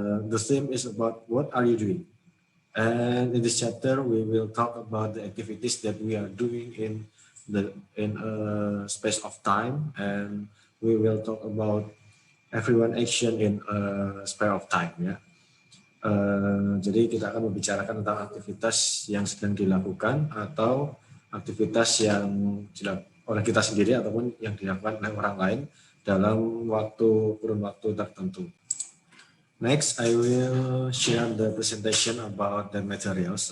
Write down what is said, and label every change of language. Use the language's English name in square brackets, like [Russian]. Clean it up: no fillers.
[English] The theme is about what are you doing? And in this chapter, we will talk about the activities that we are doing in a space of time, and we will talk about everyone action in a space of time. [Indonesian] Ya. Jadi kita akan membicarakan tentang aktivitas yang sedang dilakukan atau aktivitas yang dilakukan oleh kita sendiri ataupun yang dilakukan oleh orang lain dalam kurun waktu tertentu. [English] Next, I will share the presentation about the materials.